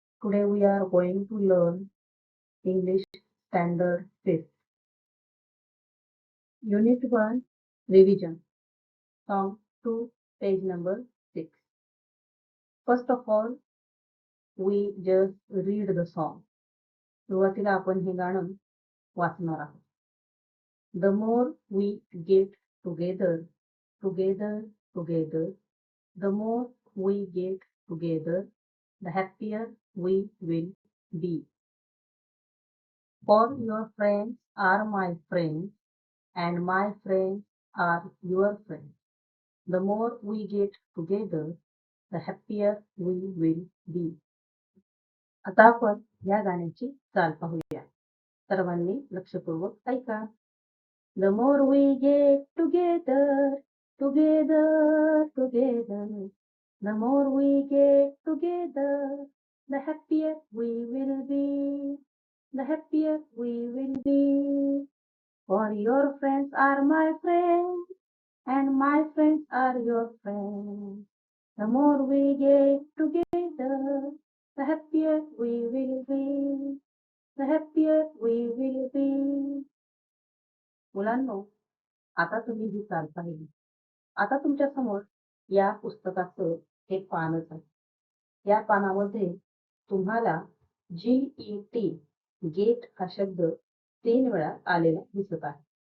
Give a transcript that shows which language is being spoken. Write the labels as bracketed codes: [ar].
[en] Today we are going to learn English Standard 5th. Unit 1 Revision. Song 2, page number 6. First of all, we just read the song. [mr] सुरुवातीला आपण हे गाणं वाचणार आहोत. [en] The more we get together, together, together, the more we get together, the happier we will be. For your friends are my friends, and my friends are your friends. The more we get together, the happier we will be. [mr] आता आपण या गाण्याची चाल पाहूया. सर्वांनी लक्षपूर्वक ऐका. [en] The more we get together, together, together, the more we get together, the happier we will be. The happier we will be. For your friends are my friends, and my friends are your friends. The more we get together, the happier we will be. The happier we will be. [mr] मुलांनो, आता तुम्ही ही चाल पाहिली. आता तुमच्या समोर या पुस्तकाचं हे पानच आहे. या पानामध्ये तुम्हाला GET गेट हा शब्द 3 वेळा आलेला दिसत आहे.